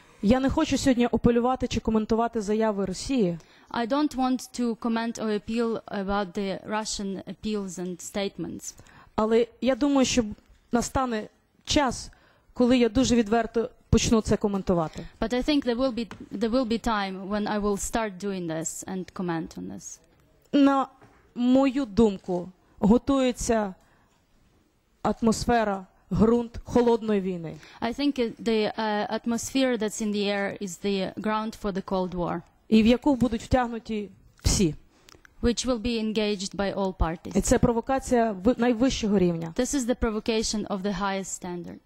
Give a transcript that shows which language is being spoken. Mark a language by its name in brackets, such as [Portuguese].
[Ukrainian] Я не хочу сьогодні апелювати чи коментувати заяви Росії, [English] I don't want to comment or appeal about the Russian appeals and statements. [Ukrainian] але я думаю, що настане час, коли я дуже відверто почну це коментувати. [English] But I think there will be time when I will start doing this and comment on this. [Ukrainian] На мою думку, готується атмосфера, ґрунт холодної війни. [English] I think the atmosphere that's in the air is the ground for the Cold War, [Ukrainian] І в яку будуть втягнуті всі. [English] which will be engaged by all [Ukrainian] І [English] parties. [Ukrainian] це провокація найвищого рівня. [English] This is the provocation of the highest standard.